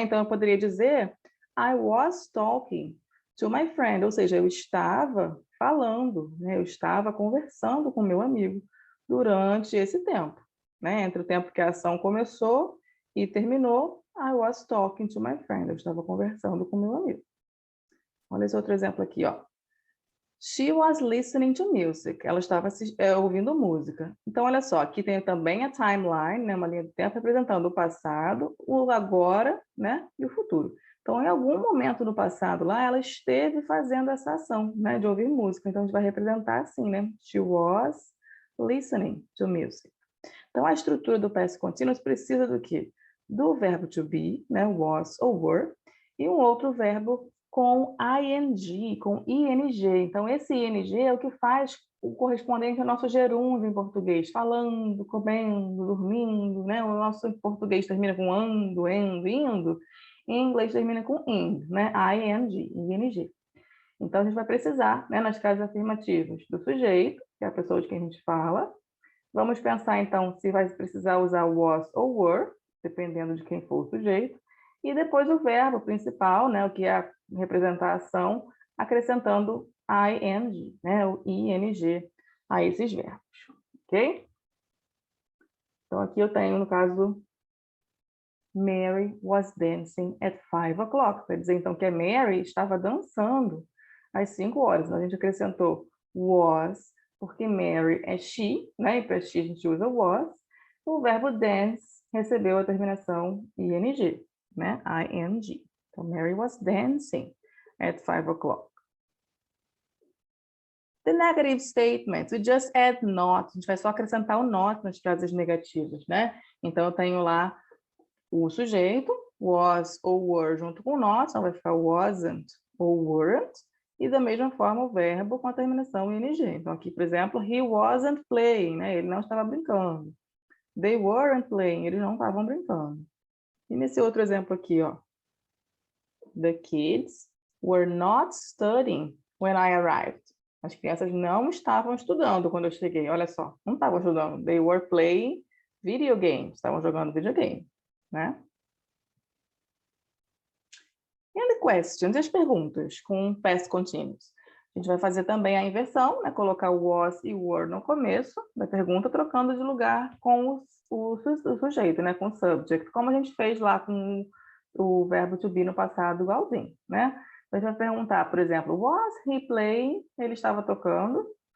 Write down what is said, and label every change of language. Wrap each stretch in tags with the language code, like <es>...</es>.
<pt>Então, eu poderia dizer</pt> <en>I was talking to my friend,</en> <pt>ou seja, eu estava falando, né? Eu estava conversando com meu amigo durante esse tempo, né? Entre o tempo que a ação começou e terminou,</pt> <en>I was talking to my friend,</en> <pt>eu estava conversando com meu amigo. Olha esse outro exemplo aqui, ó.</pt> <en>She was listening to music.</en> <pt>Ela estava ouvindo música. Então, olha só, aqui tem também a timeline, né, uma linha do tempo representando o passado, o agora, né, e o futuro. Então, em algum momento do passado lá, ela esteve fazendo essa ação, né, de ouvir música. Então, a gente vai representar assim, né?</pt> <en>She was listening to music.</en> <pt>Então, a estrutura do past continuous precisa do quê? Do verbo to be, né, was ou were, e um outro verbo com ing, com ing. Então, esse ing é o que faz o correspondente ao nosso gerúndio em português, falando, comendo, dormindo, né? O nosso em português termina com ando, endo, indo, em inglês termina com ing, né? ing. Então, a gente vai precisar, né, nas casos afirmativos, do sujeito, que é a pessoa de quem a gente fala. Vamos pensar, então, se vai precisar usar was ou were, dependendo de quem for o sujeito. E depois o verbo principal, né, o que é representar a ação, acrescentando ing, né, o ing a esses verbos, ok? Então, aqui eu tenho, no caso,</pt> <en>Mary was dancing at 5 o'clock.</en> <pt>Quer dizer, então, que a Mary estava dançando às 5 horas. A gente acrescentou was, porque Mary é she, né, e para she a gente usa was. O verbo dance recebeu a terminação ing, né? ing. Então,</pt> <en>Mary was dancing at 5 o'clock. The negative statements, we just add not.</en> <pt>A gente vai só acrescentar o not nas frases negativas, né? Então, eu tenho lá o sujeito, was ou were junto com not, então vai ficar wasn't ou weren't. E da mesma forma o verbo com a terminação ing. Então, aqui, por exemplo,</pt> <en>he wasn't playing,</en> <pt>né? Ele não estava brincando.</pt> <en>They weren't playing,</en> <pt>eles não estavam brincando. E nesse outro exemplo aqui, ó.</pt> <en>The kids were not studying when I arrived.</en> <pt>As crianças não estavam estudando quando eu cheguei. Olha só, não estavam estudando.</pt> <en>They were playing video games.</en> <pt>Estavam jogando videogame, né?</pt> <en>And the questions,</en> <pt>as perguntas com past continuous. A gente vai fazer também a inversão, né? Colocar o was e o were no começo da pergunta, trocando de lugar com o sujeito, né? Com o subject, como a gente fez lá com o verbo to be no passado igualzinho, né? Então, a gente vai perguntar, por exemplo,</pt> <en>was he playing?</en> <pt>Ele estava tocando.</pt>